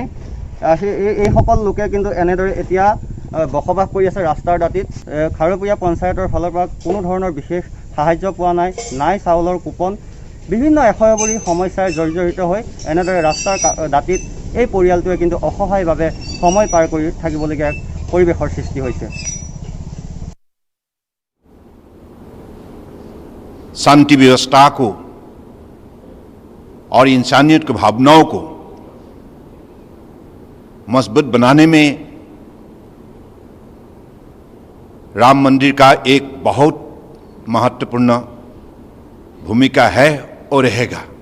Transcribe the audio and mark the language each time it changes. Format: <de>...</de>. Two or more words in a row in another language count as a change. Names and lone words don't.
<as>এইসকল লোকে কিন্তু এনেদৰে এতিয়া বসবাস কৰি আছে ৰাস্তাৰ দাঁতিত। খাৰপুৰীয়া পঞ্চায়তৰ ফালৰ পৰা কোনো ধৰণৰ বিশেষ সাহায্য পোৱা নাই, নাই চাউলৰ কুপন। বিভিন্ন এশয়বৰী সমস্যাৰে জৰ্জৰিত হৈ এনেদৰে ৰাস্তাৰ দাঁতিত এই পৰিয়ালটোৱে কিন্তু অসহায়ভাৱে সময় পাৰ কৰি থাকিবলগীয়া পৰিৱেশৰ সৃষ্টি হৈছে।</as> <hi>शांति व्यवस्था को और इंसानियत की भावनाओं को मजबूत बनाने में राम मंदिर का एक बहुत महत्वपूर्ण भूमिका है और रहेगा।</hi>